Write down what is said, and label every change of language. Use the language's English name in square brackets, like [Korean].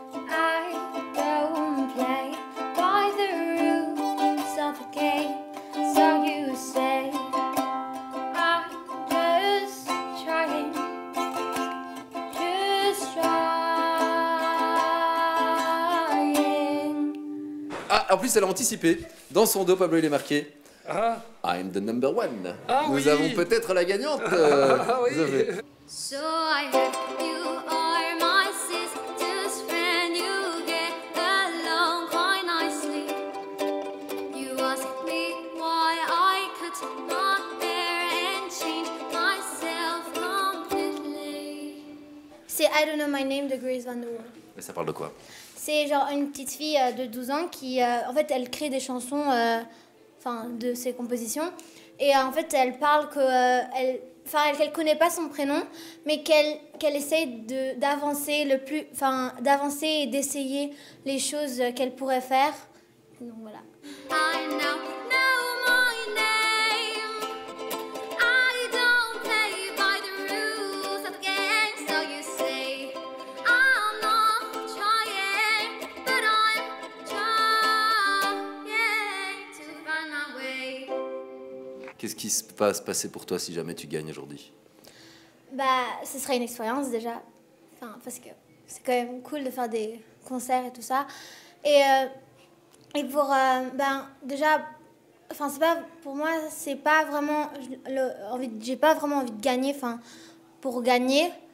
[English] I don't play by the rules of the game. So you say I'm just trying, just trying. [French] Ah, en plus elle a anticipé. Dans son dos, Pablo il est marqué. Ah, [English] I'm the number one. Ah [French] Nous oui. avons peut-être la gagnante. Ah oui. Zoé. [English] So I heard you are my sister's friend. You get along quite nicely. You asked me why I could not bear and change myself completely. [French] C'est I Don't Know My Name de Grace Van Der Wall. Mais ça parle de quoi? C'est genre une petite fille de 12 ans qui, en fait, elle crée des chansons, de ses compositions. Et en fait, elle parle qu'elle connaît pas son prénom, mais qu'elle essaye d'avancer d'avancer et d'essayer les choses qu'elle pourrait faire. Donc voilà. [English] I now know my name. I don't play by the rules of the game, so you say I'm not trying, but I'm trying to find my way. [French] Qu'est-ce qui va se passer pour toi si jamais tu gagnes aujourd'hui? Bah, ce serait une expérience déjà, parce que c'est quand même cool de faire des concerts et tout ça. Et pour, déjà, c'est pas, pour moi, c'est pas vraiment, j'ai pas vraiment envie de gagner, pour gagner.